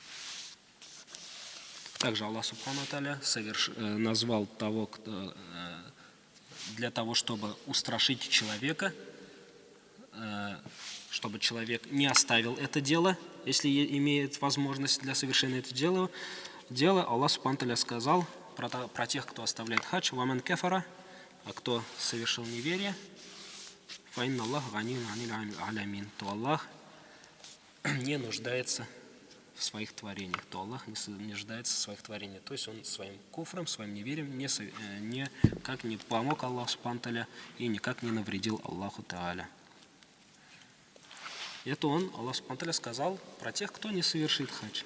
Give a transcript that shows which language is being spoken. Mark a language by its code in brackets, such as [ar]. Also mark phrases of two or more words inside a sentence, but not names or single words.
[ru] Также Аллах [ar] سبحانه وتعالى [ru] назвал того, кто для того, чтобы устрашить человека, чтобы человек не оставил это дело, если имеет возможность для совершения этого дела, Аллах [ar] سبحانه وتعالى [ru] сказал про тех, кто оставляет хадж: [ar] «ومن كفر», [ru] а кто совершил неверие, [ar] «فإن الله غني عن العالمين», [ru] то Аллах не нуждается в своих творениях, то Аллах не нуждается в своих творениях. То есть он своим куфром, своим неверием никак не помог Аллаху [ar] سبحانه وتعالى [ru] и никак не навредил Аллаху Тааля. Это Аллах [ar] سبحانه وتعالى [ru] сказал про тех, кто не совершит хадж.